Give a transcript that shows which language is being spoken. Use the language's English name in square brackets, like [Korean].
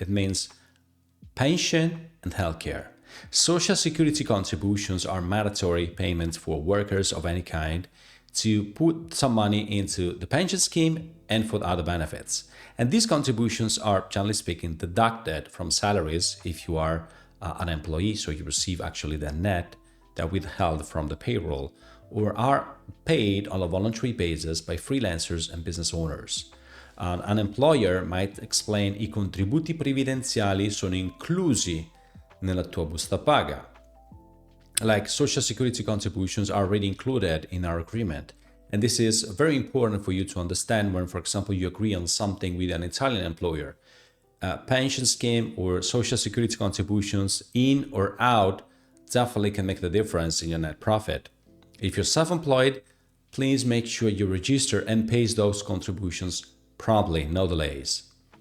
[English] It means pension and healthcare. Social security contributions are mandatory payments for workers of any kind to put some money into the pension scheme and for other benefits. And these contributions are, generally speaking, deducted from salaries if you are an employee, so you receive actually the net that withheld from the payroll, or are paid on a voluntary basis by freelancers and business owners. An employer might explain [Italian] I contributi previdenziali sono inclusi nella tua busta paga. [English] Like social security contributions are already included in our agreement. And this is very important for you to understand when, for example, you agree on something with an Italian employer. Pension scheme or social security contributions in or out definitely can make the difference in your net profit. If you're self-employed, please make sure you register and pay those contributions promptly, no delays.